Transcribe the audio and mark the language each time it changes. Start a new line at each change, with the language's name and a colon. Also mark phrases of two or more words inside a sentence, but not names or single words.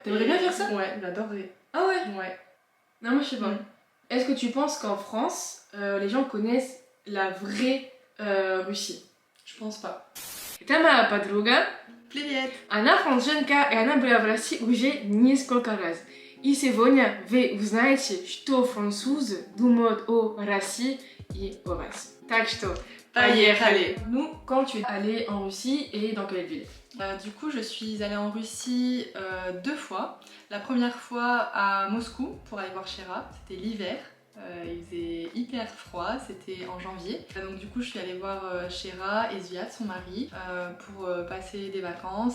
French: T'aimerais bien faire ça? Ouais, j'adorerais. Ah ouais? Ouais. Non, moi je sais pas. Est-ce que tu penses qu'en France, les gens connaissent la vraie Russie? Je pense pas.
Russian: Это моя подруга. Привет! Она француженка, и она была в России уже несколько раз. И сегодня вы узнаете, что французы думают о России и о вас. Так что, поехали!
French: Nous, quand tu es allée en Russie et dans quelle ville? Du coup, je suis allée en Russie 2 fois. La première fois à Moscou pour aller voir Chéra, c'était l'hiver. Il faisait hyper froid, c'était en janvier. Donc du coup je suis allée voir Chéra et Zviad, son mari, pour passer des vacances.